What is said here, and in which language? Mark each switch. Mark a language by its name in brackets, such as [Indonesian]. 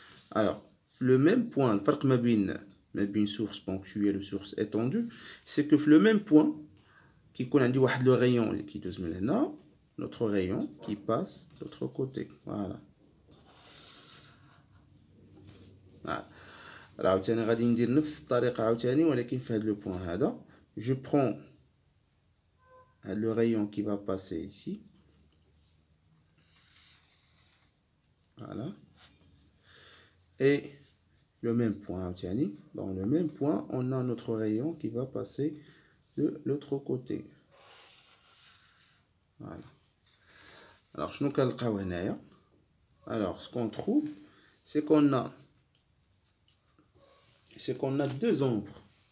[French] Alors, le même point, le [Arabic] فرق ما بين [French] source ponctuelle ou source étendue, c'est que le même point qui [Arabic] يكون عندي واحد [French] le rayon [Arabic] اللي كيدوز من هنا, [French] notre rayon qui passe de l'autre côté. Voilà. [Arabic] Alors عاوتاني غادي ندير نفس الطريقه عاوتاني ولكن في هذا لو بوين هذا [French] je prends le rayon qui va passer ici. Voilà. Et le même point, dans le même point, on a notre rayon qui va passer de l'autre côté. Voilà. Alors, ce qu'on trouve, c'est qu'on a deux ombres.